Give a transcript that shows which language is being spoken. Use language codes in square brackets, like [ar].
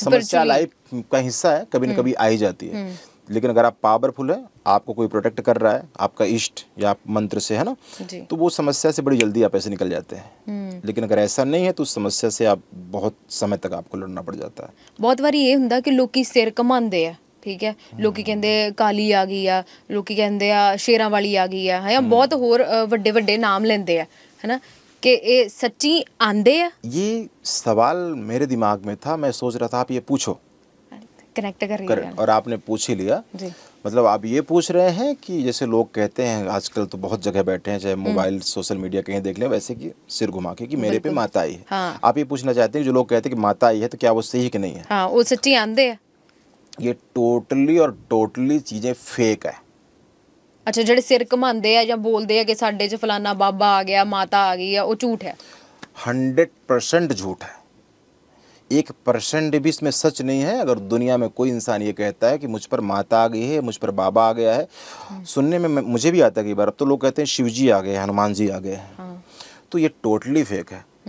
[hi] समस्या लाइफ का हिस्सा है, कभी न कभी आ ही जाती है, लेकिन अगर आप पावरफुल है, आपको कोई प्रोटेक्ट कर रहा है, आपका इष्ट या आप मंत्र से, है ना, तो वो समस्या से बड़ी जल्दी आप ऐसे निकल जाते हैं। लेकिन अगर ऐसा नहीं है तो उस समस्या से आप बहुत समय तक आपको लड़ना पड़ जाता है। बहुत बार ये [pa] ਹੁੰਦਾ कि ਲੋਕੀ ਸਿਰ ਘਮਾਉਂਦੇ ਆ, ਠੀਕ ਹੈ, ਲੋਕੀ ਕਹਿੰਦੇ ਕਾਲੀ ਆ ਗਈ ਆ, ਲੋਕੀ ਕਹਿੰਦੇ ਆ ਸ਼ੇਰਾਂ ਵਾਲੀ ਆ ਗਈ ਆ, ਹੈ ਬਹੁਤ ਹੋਰ ਵੱਡੇ ਵੱਡੇ ਨਾਮ ਲੈਂਦੇ ਆ, है ना, कि ये सच्ची आंदे आ। [hi] ये सवाल मेरे दिमाग में था, मैं सोच रहा था आप ये पूछो, कनेक्ट कर रही है। और आपने पूछ ही लिया जी। मतलब आप ये पूछ रहे हैं कि जैसे लोग कहते हैं आजकल तो बहुत जगह बैठे हैं, चाहे मोबाइल सोशल मीडिया कहीं देख लें, वैसे कि सिर घुमा के कि मेरे पे माता आई है। हाँ। आप ये पूछना चाहते हैं जो लोग कहते हैं कि माता आई है तो क्या वो सही कि नहीं है? हाँ, वो सच्ची आंदे है। ये टोटली चीजें फेक है। [pa] अच्छा, ਜਿਹੜੇ ਸਿਰ ਘਮਾਉਂਦੇ ਆ ਜਾਂ ਬੋਲਦੇ ਆ ਕਿ ਸਾਡੇ 'ਚ ਫਲਾਨਾ ਬਾਬਾ ਆ ਗਿਆ, ਮਾਤਾ ਆ ਗਈ ਆ, ਉਹ ਝੂਠ है। [hi] 100% झूठ है, 1% भी इसमें सच नहीं है। अगर दुनिया में कोई इंसान ये कहता है कि मुझ पर माता आ गई है, मुझ पर बाबा आ गया है, सुनने में मुझे भी आता है कई बार। अब तो लोग कहते हैं शिव जी आ गए, हनुमान जी आ गए हैं, तो ये टोटली फेक है।